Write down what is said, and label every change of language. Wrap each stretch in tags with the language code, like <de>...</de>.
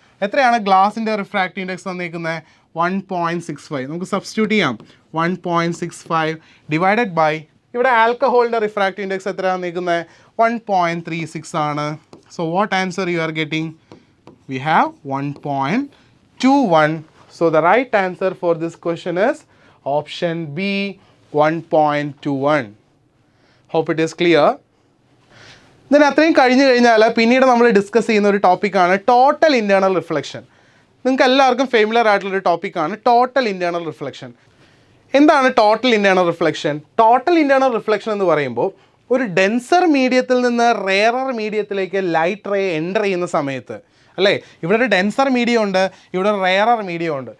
<ml>എത്രയാണ് ഗ്ലാസിൻ്റെ refractive index തന്നിരിക്കുന്നത്? 1.65. നമുക്ക് സബ്സ്റ്റിറ്റ്യൂട്ട് ചെയ്യാം. 1.65 ഡിവൈഡഡ് ബൈ ഇവിടെ ആൽക്കഹോളിൻ്റെ റിഫ്രാക്റ്റീവ് ഇൻഡെക്സ് എത്രയാണ് തന്നിരിക്കുന്നത്? 1.36 ആണ്.</ml> <en>So what answer you are getting? We have 1.21. So the right answer for this question is option B, 1.21. Hope it is clear.</en> <ml>Then അത്രയും കഴിഞ്ഞ് കഴിഞ്ഞാൽ പിന്നീട് നമ്മൾ ഡിസ്കസ് ചെയ്യുന്ന ഒരു ടോപ്പിക്കാണ് ടോട്ടൽ ഇൻറ്റേർണൽ റിഫ്ലക്ഷൻ. നിങ്ങൾക്ക് എല്ലാവർക്കും ഫെമിലിയർ ആയിട്ടുള്ളൊരു ടോപ്പിക്കാണ് ടോട്ടൽ ഇൻറ്റേർണൽ റിഫ്ലക്ഷൻ. എന്താണ് total internal reflection? Total internal reflection എന്ന് പറയുമ്പോൾ ഒരു ഡെൻസർ മീഡിയത്തിൽ നിന്ന് റെയറർ മീഡിയത്തിലേക്ക് ലൈറ്റ് റേ എൻ്റർ ചെയ്യുന്ന സമയത്ത്, അല്ലേ, ഇവിടെ ഒരു ഡെൻസർ മീഡിയം ഉണ്ട്, ഇവിടെ ഒരു റെയറർ മീഡിയം ഉണ്ട്.</ml>